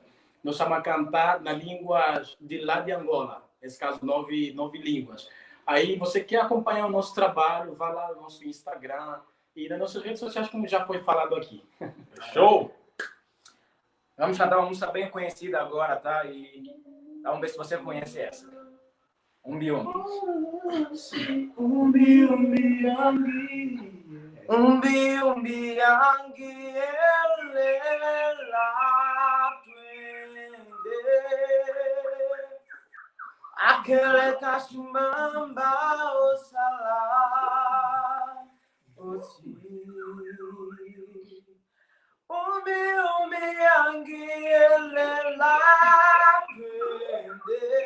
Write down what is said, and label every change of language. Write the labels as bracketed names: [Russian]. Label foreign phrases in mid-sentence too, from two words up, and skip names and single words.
[Portuguese] Nós estamos a cantar na língua de lá de Angola, nesse caso 9 línguas. Aí você quer acompanhar o nosso trabalho, vá lá no nosso Instagram e nas nossas redes sociais, como já foi falado aqui. Show! Vamos cantar uma música bem conhecida agora, tá? E vamos ver se você conhece essa. [Umbundu] Umbi umbi. Umbi umbi angi. Umbi umbi angi elela twende. Aquele cachimamba osala osi. Umbi angi elela twende.